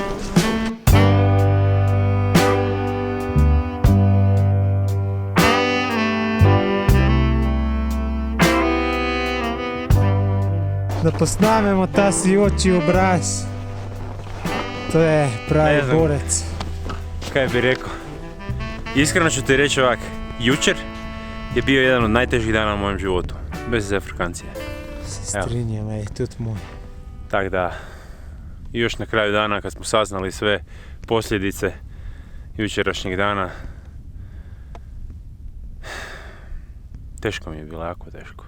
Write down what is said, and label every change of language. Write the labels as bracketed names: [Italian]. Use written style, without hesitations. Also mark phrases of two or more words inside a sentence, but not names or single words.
[Slovenian] Da posnamemo ta sijoči obraz. To je pravi [Croatian] Ne znam. [Slovenian] borec. [Croatian] Kaj bi rekao? Iskreno ću ti reći ovak, jučer je bio jedan od najtežih dana u mojem životu, bez Afrikancije. [Slovenian] Se strinjam, ej, tudi moj. [Croatian] Tak da, i još na kraju dana kad smo saznali sve posljedice jučerašnjeg dana, teško mi je bilo, jako teško.